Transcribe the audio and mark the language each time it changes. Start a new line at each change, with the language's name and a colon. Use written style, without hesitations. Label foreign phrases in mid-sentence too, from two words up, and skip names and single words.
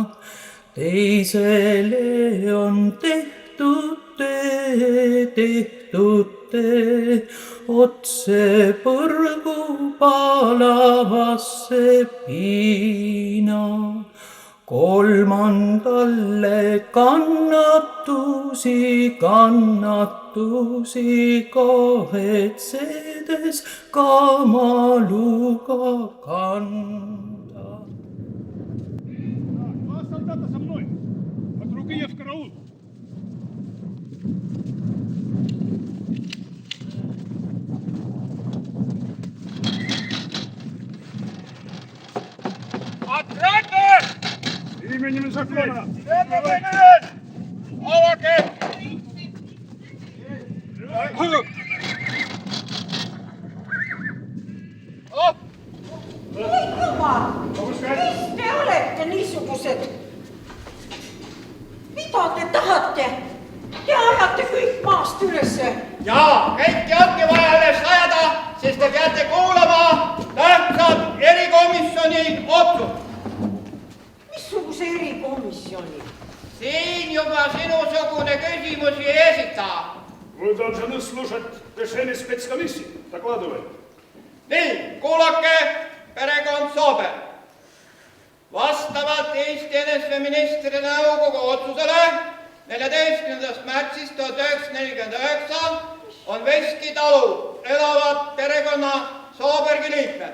Estonian: Teisele on tehtud tee otse põrgu palavasse piina. Kolmandale kannatusi kahetsedes kamaluga kanda.
Russian: Солдата со мной! От руки в караул! Отряд! Именем закона! Аваке!
Estonian: Oi jumal, mis te olete niisugused? Mida te tahate? Te ajate kõik maast ülesse. Jaa, kõiki ongi vaja üles ajada, sest te peate kuulama tähtsad erikomisjoni otsust. Missuguse erikomisjoni? Siin juba sinusugune küsimusi ei esita.
Russian: Вы должны слушать решение спецкомиссии. Докладывай.
Estonian: Nii, kuulake, perekond Soober. Vastavalt Eesti NSV-ministri nõukogu otsusele 14. märtsist 1949 on Veski talu elavad perekonna Soobergi liikmed.